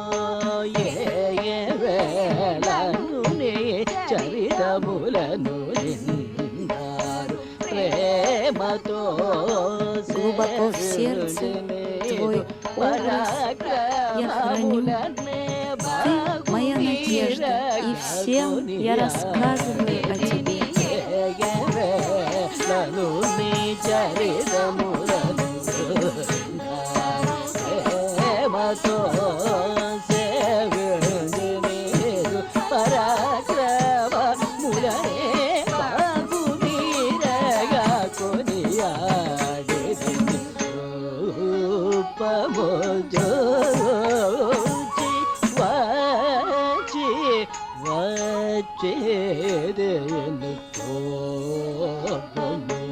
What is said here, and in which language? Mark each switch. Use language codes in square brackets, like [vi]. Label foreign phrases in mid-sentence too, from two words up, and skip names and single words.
[ru] Глубоко в сердце твой образ я храню. Ты моя надежда, и всем я рассказываю о тебе. [te] చరితములను ప్రేమతో సేవించు పరాక్రమములనే బాగు మీరగా కొనియాడి రూపముజోచి వచ్చేదేను కోపము